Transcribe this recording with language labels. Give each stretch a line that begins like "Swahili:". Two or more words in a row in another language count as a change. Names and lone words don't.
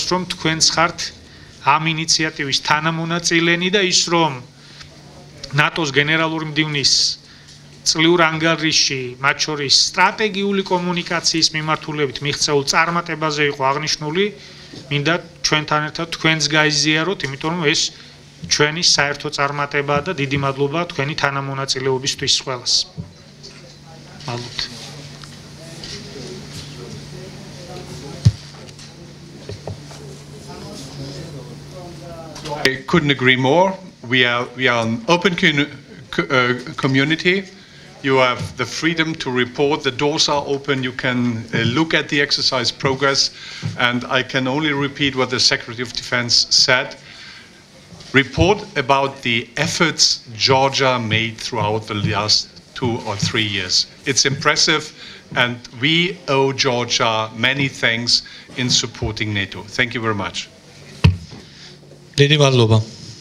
Georgian: რომ თქვენც ხართ ამ ინიციატივის თანამონაწილენი და ის რომ ნატოს გენერალური მდივნის წლიურ ანგარიშში, მათ შორის სტრატეგიული კომუნიკაციის მიმართულებით მიღწეულ წარმატებაზე იყო აღნიშნული, მინდა ჩვენთან ერთად თქვენს გაიზიაროთ, იმიტომ რომ ეს ჩვენი საერთო წარმატებაა და დიდი მადლობა თქვენი თანამონაწილეობისთვის ყველას. მადლობთ.
English: I couldn't agree more. We are an open community. You have the freedom to report. The doors are open. You can look at the exercise progress. And I can only repeat what the Secretary of Defense said. Report about the efforts Georgia made throughout the last 2 or 3 years. It's impressive, and we owe Georgia many thanks in supporting NATO. Thank you very much.
Georgian: დიდი მადლობა.